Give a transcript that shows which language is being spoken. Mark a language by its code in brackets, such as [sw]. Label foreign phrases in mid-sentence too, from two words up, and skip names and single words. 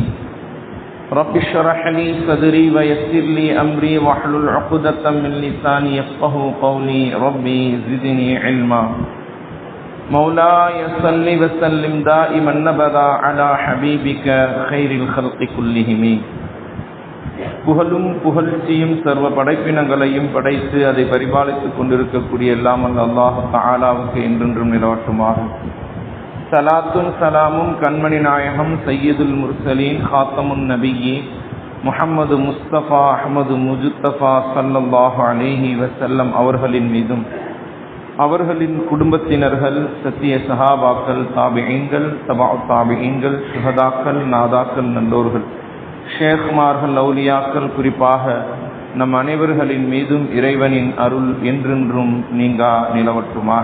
[ar] رب اشرح لي صدري ويسر لي أمري واحلل عقدة من لساني يفقهوا قولي. ربي زدني علما. مولاي صل وسلم دائما أبدا على حبيبك خير الخلق كلهم. [ta] புகழும் புகழ்ச்சியும் சர்வ படைப்பினங்களையும் படைத்து அதை பரிபாலித்துக் கொண்டிருக்கக்கூடிய எல்லாம் [ar] الله تعالى [ta] என்றென்றும் நிலவட்டுமாக. சலாத்தும் சலாமும் கண்மணி நாயகம் [ar] سيد المرسلين خاتم النبيين محمد مصطفى أحمد مجتبى صلى الله عليه وسلم [ta] அவர்களின் மீதும் அவர்களின் குடும்பத்தினர்கள், சத்திய சஹாபாக்கள், தாபிஈன்கள், தபா தாபிஈன்கள், சுஹதாக்கள், நாதாக்கள், நல்லோர்கள், ஷேக்மார்கள், அவுலியாக்கள், குறிப்பாக நம் அனைவர்களின் மீதும் இறைவனின் அருள் என்றென்றும் நீங்கா நிலவட்டுமாக.